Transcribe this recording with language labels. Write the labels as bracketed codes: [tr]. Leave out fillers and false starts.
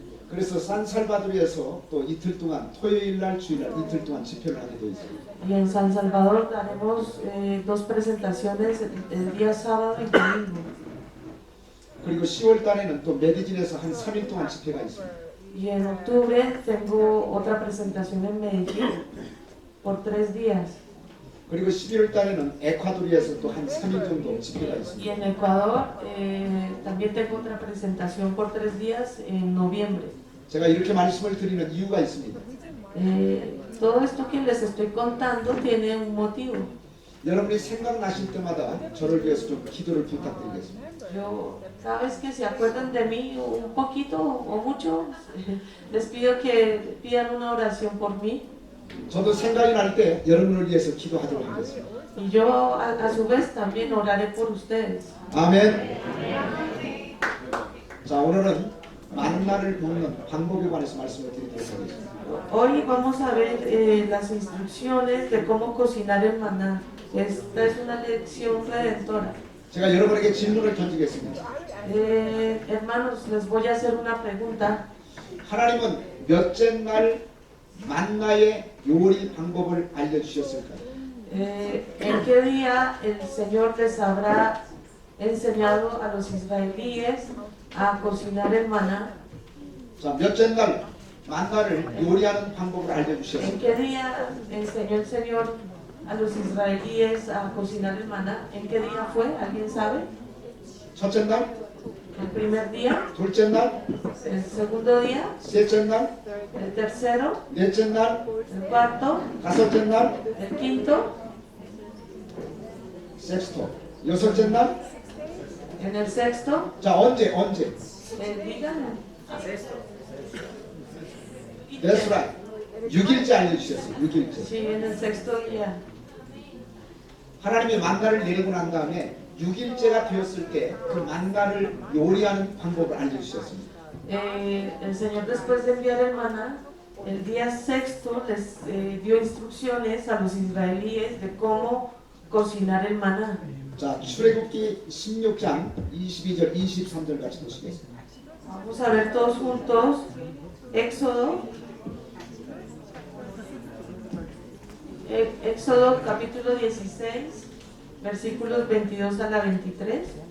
[ko] 그래서 산살바도르에서 또 이틀 동안 토요일 날 주일 날 이틀 동안 집회를 하게 되어 있습니다. [es] Y en San Salvador daremos 2 presentaciones el día sábado y domingo. [ko] 그리고 10월 달에는 또 메디진에서 한 3일 동안 집회가 있습니다. [es] Y en octubre tengo otra presentación en Medellín por 3 días. [ko] 그리고 11월 달에는 에콰도르에서 또 한 3일 정도 집회가 있습니다. [es] Y en Ecuador también tengo otra presentación por 3 días en noviembre. [ko] 제가 이렇게 말씀을 드리는 이유가 있습니다. [es] Todo esto que les estoy contando tiene un motivo. [ko] 여러분이 생각나실 때마다 저를 위해서 좀 기도를 부탁드리겠습니다. [es] Yo, cada vez que se acuerdan de mí, un poquito o mucho, les pido que pidan una oración por mí. [ko] 저도 생각이 날 때 여러분을 위해서 기도하도록 하겠습니다. [es] Y yo a su vez también oraré por ustedes. [ko] 아멘. 자, 오늘은 만나를 먹는 방법에 관해서 말씀을 드리도록 하겠습니다. [es] Hoy vamos a ver las instrucciones de cómo cocinar el maná. Esta es una lección redentora. [ko] 제가 여러분에게 질문을 던지겠습니다. [es] Hermanos, les voy a hacer una pregunta. [ko] 하나님은 몇째 날 만나의 요리 방법을 알려주셨을까요? [es] ¿En qué día el Señor les habrá enseñado a los israelíes a cocinar el maná? [ko] 자, 몇째 날 만나를 요리하는 방법을 [es] ¿En [ko] 알려주셨습니다. [es] qué día enseñó el Señor a los israelíes a cocinar el maná? ¿En qué día fue? ¿Alguien sabe? [ko] 첫째 날, [es] ¿El primer día? [ko] 둘째 날, [es] ¿El segundo día? [ko] 셋째 날, [es] ¿El tercero? [ko] 넷째 날, [es] ¿El cuarto? [ko] 다섯째 날, [es] ¿El quinto? [ko] 섹스토, 여섯째 날. [es] ¿En el sexto? [ko] 자, 언제? [es] Díganme. [en] That's right. [ko] 6일째 알려주셨어요. 6일째. [es] Sí, en el sexto día. [ko] 하나님이 만나를 내리고 난 다음에 6일째가 되었을 때 그 만나를 요리하는 방법을 알려주셨습니다. [es] El Señor, después de enviar el maná, el día sexto les dio instrucciones a los israelíes de cómo cocinar el maná. [ko] 자, 출애굽기 16장 22절 23절 같이 보시겠습니다. [es] Vamos a ver todos juntos Éxodo, Éxodo capítulo 16, versículos 22 a la 23.